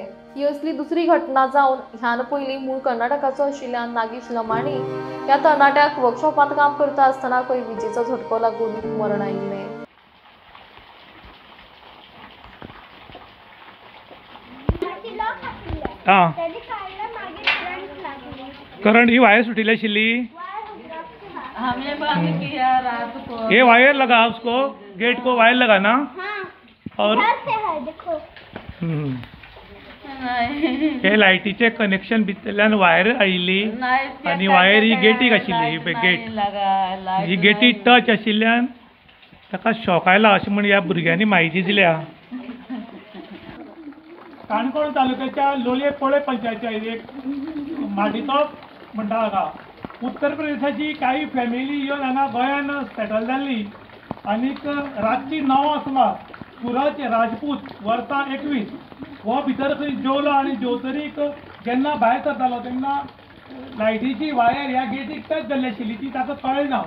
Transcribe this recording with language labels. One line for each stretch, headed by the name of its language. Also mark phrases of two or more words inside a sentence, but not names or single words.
Konkani: ही असली दुसरी घटना जावन ह्यान पयलीं मूळ कर्नाटकाचो आशिल्ल्या नागेश लमाणी ह्या तरणाट्याक वर्कशॉपांत काम करता आसतना खंय विजेचो झटको लागून मरण आयिल्लें। करंट ही वायर सुटीली आशिल्ली।
Hindi: ये वायर लगा उसको, गेट को वायर लगा ना।
Konkani: और हे लायटीचे कनेक्शन भितरल्यान वायर आयिल्ली आनी वायर ही गेटीक आशिल्ली। गेट ही गेटी टच आशिल्ल्यान ताका शॉक आयला अशें म्हण ह्या भुरग्यांनी म्हायती दिल्या। काणकोण तालुक्याच्या लोलये पोळे पंचायतीच्या एक माडितोप म्हणटा हांगा उत्तर प्रदेशाची काही फॅमिली येवन हांगा गोंयान सेटल जाल्ली आनीक रातची 9 सुमार सूरज राजपूत वर्सा 21 हो भितर खंय जेवलो आनी जेवतरीक जेन्ना भायर सरतालो तेन्ना लायटीची वायर ह्या गेटीक टच जाल्ली आशिल्ली, ती ताका कळ्ळी ना।